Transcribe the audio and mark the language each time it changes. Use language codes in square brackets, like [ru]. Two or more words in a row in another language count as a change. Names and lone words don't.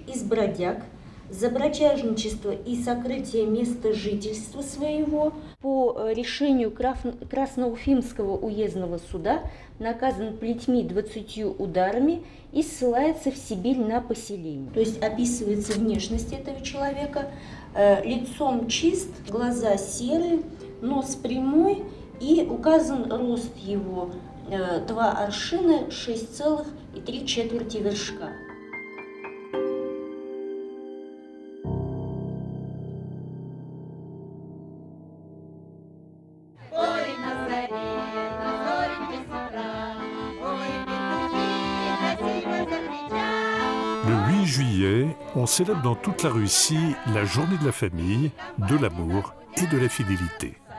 [ru] Из бродяг, за бродяжничество и сокрытие места жительства своего по решению Красноуфимского уездного суда наказан плетьми 20 ударами и ссылается в Сибирь на поселение. То есть описывается внешность этого человека, лицом чист, глаза серые, нос прямой и указан рост его 2 аршина 6,3 вершка. [fr] Le 8 juillet, on célèbre dans toute la Russie la journée de la famille, de l'amour et de la fidélité.